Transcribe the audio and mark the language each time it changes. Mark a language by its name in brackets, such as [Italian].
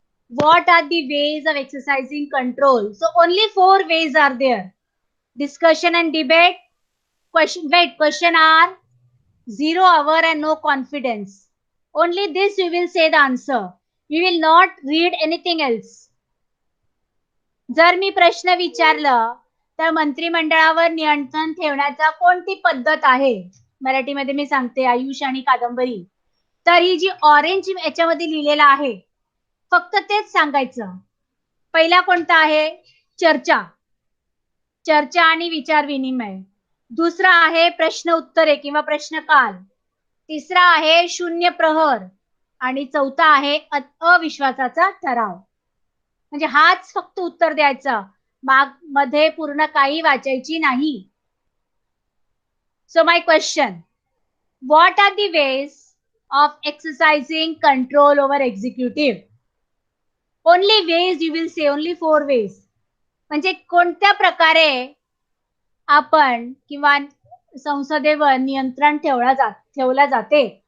[English] What are the ways of exercising control? So only 4 ways are there. Discussion and debate. Question are 0 hour and no confidence. Only this you will say the answer. You will not read anything else. [Marathi] जर मी प्रश्न विचारलं तर मंत्रिमंडळावर नियंत्रण ठेवण्याचा कोणती पद्धत आहे, मराठीमध्ये मी सांगते आयुष आणि कादंबरी, तर ही जी ऑरेंज याच्यामध्ये लिहिलेलं आहे फक्त तेच सांगायचं. पहिला कोणता आहे? चर्चा. चर्चा आणि विचार विनिमय. दुसरा आहे प्रश्न उत्तरे किंवा प्रश्नकाल. तिसरा आहे शून्य प्रहर आणि चौथा आहे अविश्वासाचा ठराव. म्हणजे हाच फक्त उत्तर द्यायचा, मध्ये पूर्ण काही वाचायची नाही. [English] So my question, what are the ways of exercising control over executive? Only ways you will say, only 4 ways. [Marathi] म्हणजे कोणत्या प्रकारे आपण किंवा संसदेवर नियंत्रण ठेवला जाते.